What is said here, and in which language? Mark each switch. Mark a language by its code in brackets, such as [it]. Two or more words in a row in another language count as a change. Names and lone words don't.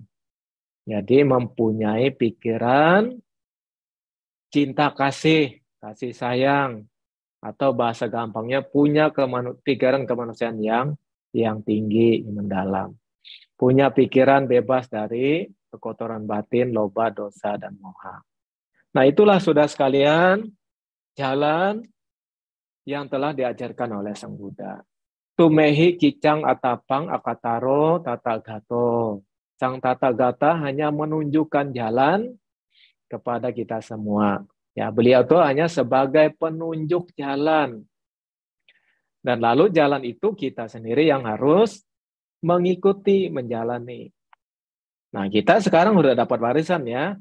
[id] Jadi mempunyai pikiran cinta kasih sayang atau bahasa gampangnya punya pikiran kemanusiaan yang tinggi, yang mendalam. Punya pikiran bebas dari kekotoran batin, loba, dosa, dan moha. Nah, itulah saudara sekalian, jalan yang telah diajarkan oleh Sang Buddha. [pi] Tumehi kicang atapang akataro tatagato. [id] Sang Tathagata hanya menunjukkan jalan kepada kita semua. Ya, beliau itu hanya sebagai penunjuk jalan. Dan lalu jalan itu kita sendiri yang harus mengikuti, menjalani. Nah, kita sekarang sudah dapat warisan ya.